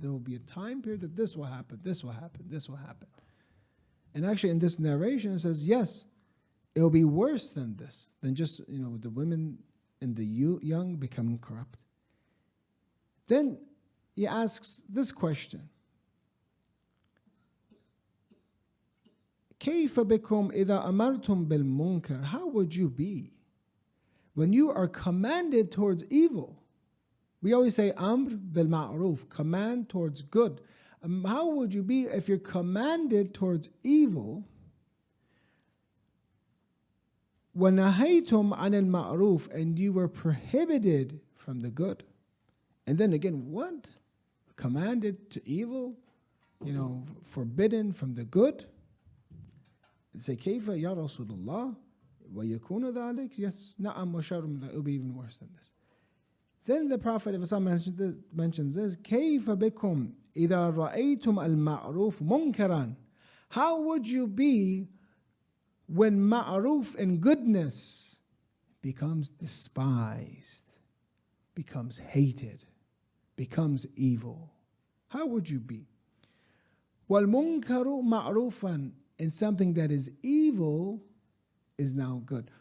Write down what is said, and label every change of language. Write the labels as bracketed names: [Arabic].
[English] There will be a time period that this will happen, this will happen, this will happen. And actually in this narration it says, yes, it will be worse than this, than just the women and the young becoming corrupt. Then he asks this question. [Arabic] كيف بكم إذا أمرتم بالمنكر? [English] How would you be when you are commanded towards evil? We always say amr bil ma'ruf, command towards good. How would you be if you're commanded towards evil? [Arabic] وَنَهَيْتُمْ عَنِ الْمَعْرُوفِ, [English] and you were prohibited from the good. And then again, what? Commanded to evil forbidden from the good. [Arabic] Say, كيف يا رسول الله ويكون ذلك? [English] Yes, [Arabic] نعم وشر من ذلك. [English] It will be even worse than this. Then the Prophet of Islam mentions this. [Arabic] كيف بكم إذا رأيتم المعروف منكرا? [English] How would you be when ma'ruf and goodness becomes despised, becomes hated, becomes evil? How would you be? [Arabic] وَالْمُنْكَرُ مَعْرُوفًا, [English] and something that is evil is now good.